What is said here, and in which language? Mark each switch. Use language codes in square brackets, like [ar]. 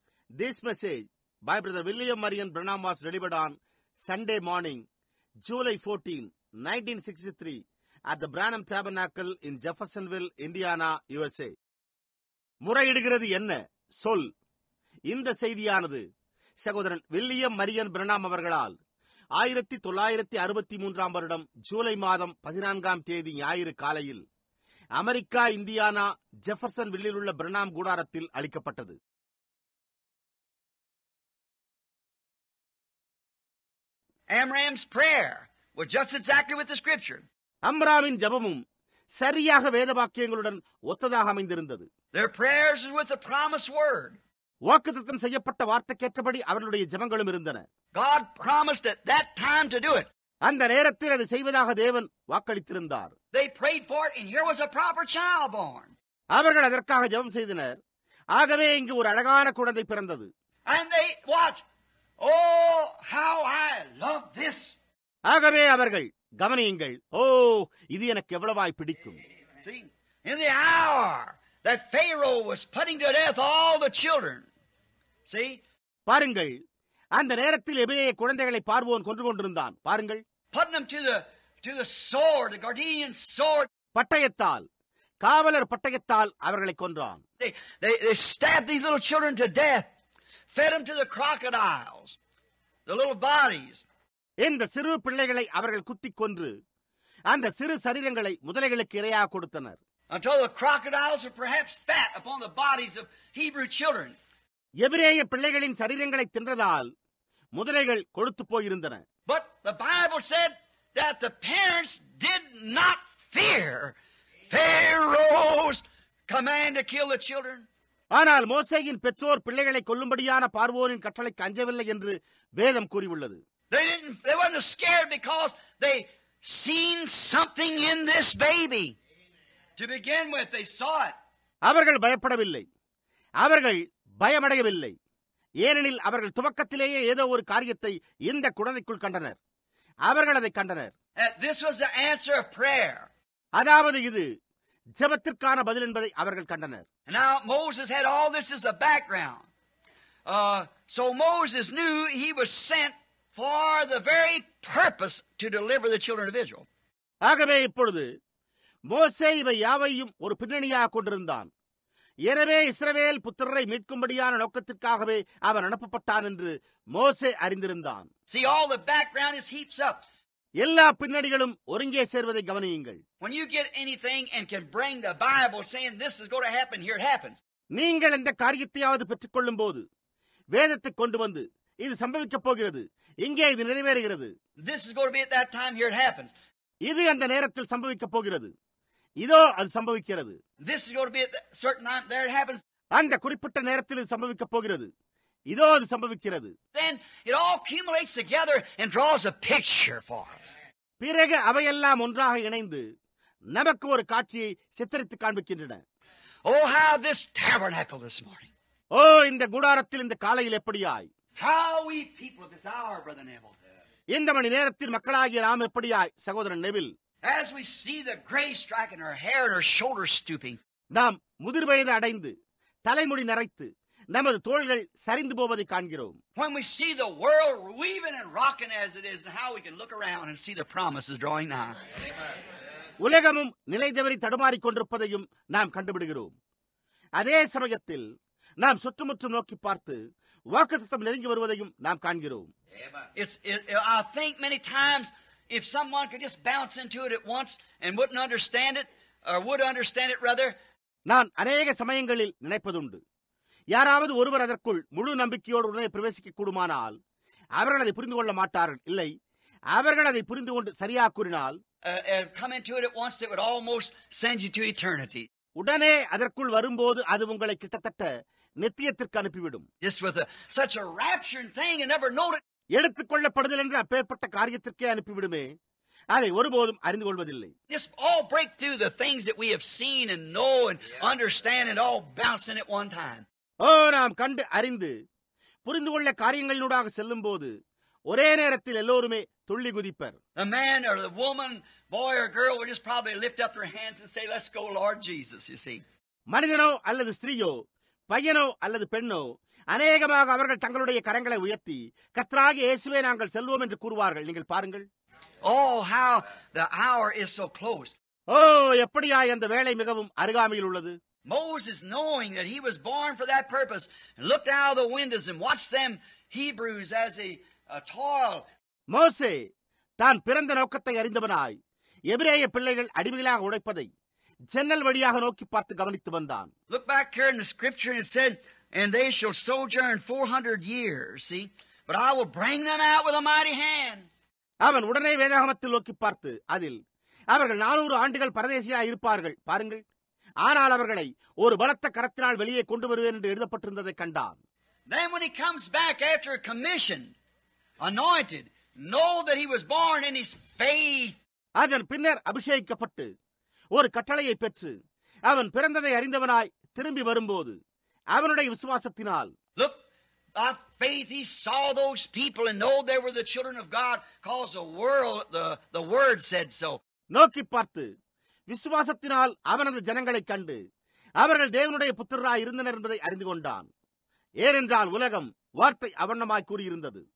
[en] This message by Brother William Marion Branham was delivered on Sunday morning, July 14, 1963 at the Branham Tabernacle in Jeffersonville, Indiana, USA. [ta] முறையிடுகிறது என்ன சொல். இந்த செய்தியானது சகோதரன் William Marian Pranam அவர்களால் 1963 வருடம் ஜூலை மாதம் 14ஆம் தேதி ஞாயிறு காலையில் அமெரிக்கா, இந்தியானா, ஜெஃபர்சன் வில்லில் உள்ள பிரணாம் கூடாரத்தில் அளிக்கப்பட்டது. [en] Amram's prayer was just exactly with the scripture. [ta] அம்ராமின் ஜெபமும் சரியாக வேத வாக்கியங்களுடன் ஒத்ததாக அமைந்திருந்தது. [en] Their prayers is with the promised word. [ta] வாக்குத்தத்தம் செய்யப்பட்ட வார்த்தைக்கேற்றபடி அவர்களுடைய ஜெபங்களும் இருந்தன. [en] God promised at that time to do it. [ta] அந்த நேரத்தில் அதை செய்வதாக தேவன் வாக்களித்திருந்தார். [en] They prayed for it, and here was a proper child born. [ta] அவர்கள் அதற்காக ஜெபம் செய்தனர். ஆகவே இங்கு ஒரு அழகான குழந்தை பிறந்தது. [en] And they watch. Oh, how I love this. [ta] ஆகவே அவர்கள் கவனியுங்கள், ஓ இது எனக்கு எவ்வளவாய் பிடிக்கும். [en] See, in the hour that Pharaoh was putting to death all the children. See? [ta] பாருங்கள், அந்த நேரத்தில் எபிரேய குழந்தைகளை பார்வோன் கொன்று கொண்டிருந்தான். பாருங்கள், [en] Putting them to the sword, the Gardenian sword. [ta] பட்டயத்தால், காவலர் பட்டயத்தால் அவர்களை கொன்றான். [en] They stabbed these little children to death, fed them to the crocodiles, the little bodies. [ta] இந்த சிறு பிள்ளைகளை அவர்கள் குத்திக் கொன்று அந்த சிறு சரீரங்களை முதலைகளுக்கு இரையாக கொடுத்தனர். [en] Until the crocodiles were perhaps fat upon the bodies of Hebrew children. [ta] எபிரேய பிள்ளைகளின் சரீரங்களை தின்றதால் முதலைகள் கொழுத்து போயிருந்தன. [en] But the Bible said that the parents did not fear Pharaoh's command to kill the children. [ta] ஆனால் மோசேயின் பெற்றோர் பிள்ளைகளை கொல்லும்படியான பார்வோனின் கட்டளைக்கு அஞ்சவில்லை என்று வேதம் கூறியுள்ளது. [en] They weren't scared because they seen something in this baby. To begin with, they saw it. [ta] அவர்கள் பயப்படவில்லை, அவர்கள் பயமடையவில்லை. ஏனெனில் அவர்கள் துவக்கத்திலேயே ஏதோ ஒரு காரியத்தை இந்த குழந்தைக்குள் கண்டனர். அவர்கள் அதை கண்டனர். [en] This was the answer of prayer. [ta] அதாவது இது ஜெபத்திற்கான பதில் என்பதை அவர்கள் கண்டனர். [en] Now Moses had all this as a background. So Moses knew he was sent for the very purpose to deliver the children of Israel. [ta] ஆகவே இப்பொழுது மோசே இவை யாவையும் ஒரு பின்னணியாக கொண்டிருந்தான். எனவே இஸ்ரவேல் புத்திரரை மீட்கும்படியான நோக்கத்திற்காகவே அவன் அனுப்பப்பட்டான் என்று மோசே அறிந்திருந்தான். [en] See, all the background is heaps up. [ta] எல்லா பின்னணிகளும் ஒருங்கே சேர்வதை கவனியுங்கள். [en] When you get anything and can bring the Bible saying this is going to happen, here it happens. [ta] நீங்கள் எந்த காரியத்தையாவது பெற்றுக்கொள்ளும் போது வேதத்தை கொண்டு வந்து இது சம்பவிக்கப் போகிறது, இங்கே இது நிறைவேறுகிறது, [en] This is going to be at that time, here it happens. [ta] இது அந்த நேரத்தில் சம்பவிக்கப் போகிறது, இதோ அது சம்பவிக்கிறது. [en] This is going to be at a certain time, there it happens. [ta] அந்த குறிப்பிட்ட நேரத்தில் இது சம்பவிக்கப் போகிறது, இதோ அது சம்பவிக்கிறது. [en] Then it all accumulates together and draws a picture for us. [ta] பிறகு அவையெல்லாம் ஒன்றாக இணைந்து நமக்கு ஒரு காட்சியை சித்தரித்து காண்பிக்கின்றன. [en] Oh, how this tabernacle this morning. [ta] ஓ இந்த கூடாரத்தில் இந்த காலையில் எப்படியாய், [en] How we people of this hour, Brother Neville. [ta] இந்த மணி நேரத்தில் மக்களாகிய நாம் எப்படியாய், சகோதரன் Neville, [en] As we see the gray striking her hair and her shoulders stooping. [ta] நாம் முதிர் வயது அடைந்து தலைமுடி நரைத்து நமது தோள்கள் சரிந்து போவதை காண்கிறோம். [en] When we see the world weaving and rocking as it is, and how we can look around and see the promises drawing nigh. [ta] உலகமும் நிலை தவறி தடுமாறிக் கொண்டிருப்பதையும் நாம் கண்டுபிடுகிறோம். அதே சமயத்தில் நாம் சுற்றுமுற்றும் நோக்கி பார்த்து வாக்குத்தத்தம் நெருங்கி வருவதையும் நாம் காண்கிறோம். [en] I think many times if someone could just bounce into it at once and wouldn't understand it, or would understand it rather. [ta] நான் அநேக சமயங்களில் நினைப்பதுண்டு, யாராவது ஒருவர் அதற்குள் முழு நம்பிக்கையோடு உடனே பிரவேசிக்க கூடுமானால் அவர்கள் அதை புரிந்து கொள்ள மாட்டார்கள். இல்லை, அவர்கள் அதை புரிந்து கொண்டு சரியாக கூறினால் [en] come into it at once, it would almost send you to eternity. [ta] உடனே அதற்குள் வரும்போது அது உங்களை கிட்டத்தட்ட நித்தியத்திற்கு அனுப்பிவிடும். [en] Just with such a rapturing thing and never know it. [ta] எடுத்துக் கொள்ளப்படுதல் என்று அப்பேற்பட்ட காரியத்திற்கே அனுப்பிவிடுமே, அதை ஒருபோதும் அறிந்து கொள்வதில்லை. [en] Just all break through the things that we have seen and know and understand and all bouncing at one time. [ta] ஓ நாம் கண்டு அறிந்து புரிந்து கொள்ள காரியங்களினூடாக செல்லும் போது ஒரே நேரத்தில் எல்லோருமே துள்ளி குதிப்பர். [en] The man or the woman, boy or girl would just probably lift up their hands and say, "Let's go, Lord Jesus," you see. [ta] மனிதனோ அல்லது ஸ்திரீயோ, பையனோ அல்லது பெண்ணோ அநேகமாக அவர்கள் தங்களுடைய கரங்களை உயர்த்தி கர்த்தராகிய இயேசுவே நாங்கள் செல்வோம் என்று கூறுவார்கள். நீங்கள் பாருங்கள். [en] Oh, how the hour is so close. [ta] எப்படியாய் அந்த வேளை மிகவும் அருகாமையில் உள்ளது. [en] Moses, knowing that he was born for that purpose, looked out of the windows and watched them Hebrews as a toil. [ta] மோசே தான் பிறந்த நோக்கத்தை அறிந்தவனாய் எபிரேய பிள்ளைகள் அடிமைகளாக உழைப்பதை ஜன்னல் வழியாக நோக்கி பார்த்து கவனித்து வந்தான். [en] Look back here in the scripture and it said, "And they shall sojourn 400 years, see, but I will bring them out with a mighty hand." [ta] அவன் உடனே வேதாகமத்தில் நோக்கி பார்த்து அதில் அவர்கள் 400 ஆண்டுகள் பரதேசியாக இருப்பார்கள் பாருங்கள், ஆனால் அவர்களை ஒரு பலத்த கரத்தினால் வெளியே கொண்டு வருவேன் என்று எழுதப்பட்டிருந்ததை கண்டான். [en] Then when he comes back after a commission, anointed, know that he was born in his faith. [ta] அதன் பின்னர் அபிஷேகிக்கப்பட்டு ஒரு கட்டளையை பெற்று அவன் பிறந்ததை அறிந்தவனாய் திரும்பி வரும்போது அவனுடைய விசுவாசத்தினால், [en] Look, by faith he saw those people and know they were the children of God, cause the word said so. [ta] நோக்கி பார்த்து விசுவாசத்தினால் அவனது ஜனங்களை கண்டு அவர்கள் தேவனுடைய புத்திரராய் இருந்தனர் என்பதை அறிந்து கொண்டான். ஏனென்றால் உலகம் வார்த்தை அவண்ணமாய் கூறியிருந்தது.